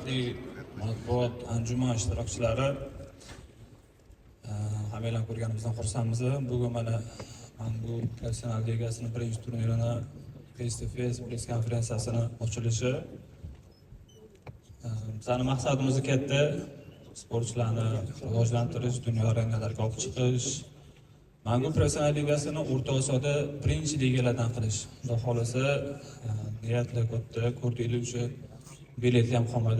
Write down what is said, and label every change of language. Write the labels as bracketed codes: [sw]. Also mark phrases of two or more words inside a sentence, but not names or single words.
[uz] hurmatli matbuot anjuman ishtirokchilari, hammalarni ko'rganimizdan xursandmiz. Bugun mana bu professional ligasining birinchi turnirini [en] face to face [uz] press konferensiyasini ochilishi. Bizning maqsadimiz katta, sportchilarni rivojlantirish, dunyo arenalariga olib chiqish. Mangu professional ligasini O'rta Osiyoda birinchi ligalardan qilish. Xudo xolasa, niyatlar katta, ko'rdinglar o'sha biletlar ham qolmadi.